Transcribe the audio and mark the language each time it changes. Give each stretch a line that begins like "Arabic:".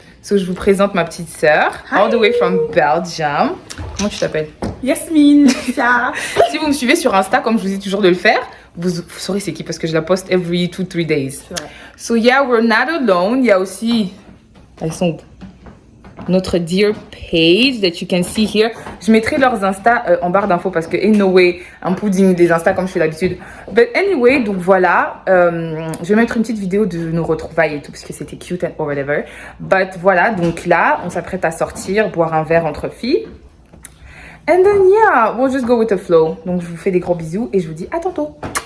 French: So je vous présente ma petite sœur,
English: all the way from Belgium.
French: Comment tu t'appelles? Yasmine. Si vous me suivez sur Insta, comme je vous dis toujours de le faire, vous saurez c'est qui parce que je la poste
English: every 2-3 days. So yeah, we're not alone.
French: Il y a aussi, elles sont où?
English: Notre dear page that you can see here.
French: Je mettrai leurs Insta en barre d'infos parce que
English: in no way I'm putting
French: des Insta comme je fais d'habitude.
English: But anyway,
French: donc voilà, je vais mettre une petite vidéo de nos retrouvailles et tout parce que c'était cute
English: and whatever.
French: But voilà, donc là, on s'apprête à sortir, boire un verre entre filles.
English: And then yeah, we'll just go with the flow.
French: Donc je vous fais des gros bisous et je vous dis à tantôt.